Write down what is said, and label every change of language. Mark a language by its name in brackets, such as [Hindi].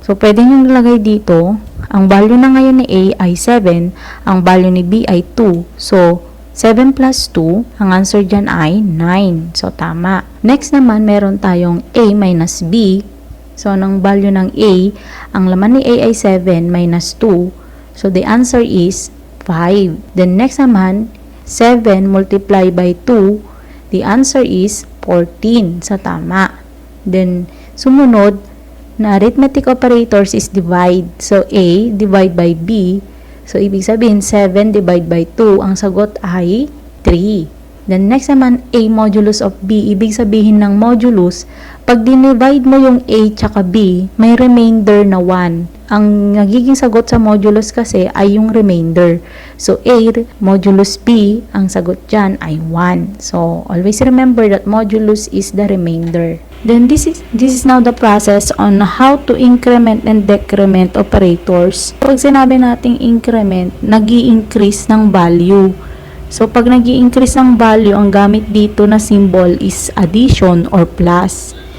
[Filipino] So, pwede nyo nilagay dito, ang value na ngayon ni A ay 7, ang value ni B ay 2. So, 7 plus 2, ang answer dyan ay 9. So, tama. Next naman, meron tayong A minus B. So, ang value ng A, ang laman ni A ay 7 minus 2. [English] So, the answer is 5. Then, next naman, 7 multiplied by 2, the answer is 14. [Filipino] So, tama. [English] Then, sumunod, na arithmetic operators is divide. So, A divide by B. [Filipino] So, ibig sabihin, 7 divide by 2, ang sagot ay 3. Then, next naman, A modulus of B. Ibig sabihin ng modulus, pag dinivide mo yung A tsaka B, may remainder na 1. Ang nagiging sagot sa modulus kasi ay yung remainder. So, A modulus B, ang sagot dyan ay 1. [English] So, always remember that modulus is the remainder. Then, this is now the process on how to increment and decrement operators. [Filipino] Pag sinabi nating increment, nag-i-increase ng value. So, pag nag-i-increase ng value, ang gamit dito na symbol is addition or plus.